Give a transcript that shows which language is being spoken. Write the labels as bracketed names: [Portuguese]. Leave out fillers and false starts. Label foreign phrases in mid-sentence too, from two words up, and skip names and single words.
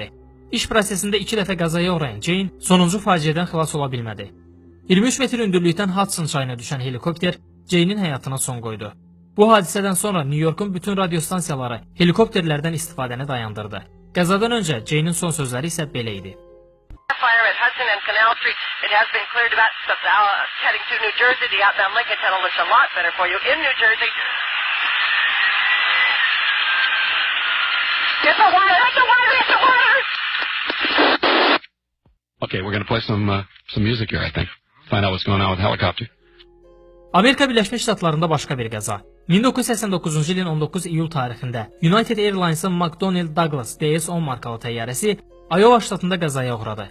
[Azerbaijani] İş prosesində 2 dəfə qəzaya uğrayan Jane sonuncu faciədən xilas ola bilmədi. 23 metr hündürlükdən Hudson çayına düşən helikopter Jane'in həyatına son qoydu. Bu hadisədən sonra New Yorkun bütün radio stansiyaları helikopterlərdən istifadəni dayandırdı. Qəzadan öncə Jane'in son sözləri isə belə idi. [English] Fire at Hudson and Canal Street. It has been cleared about heading to New Jersey. The outbound Lincoln Tunnel looks a lot better for you in New Jersey. Get the water! Get the water! Get the water! Okay, we're going to play some music here, I think. Find out what's going on with the helicopter. [Azerbaijani] Amerika Birləşmiş Ştatlarında başqa bir qəza. 1989-cu ilin 19 iyul tarixində United Airlines-ın McDonnell Douglas DS-10 markalı təyyarəsi Iowa ştatında qəzaya uğradı.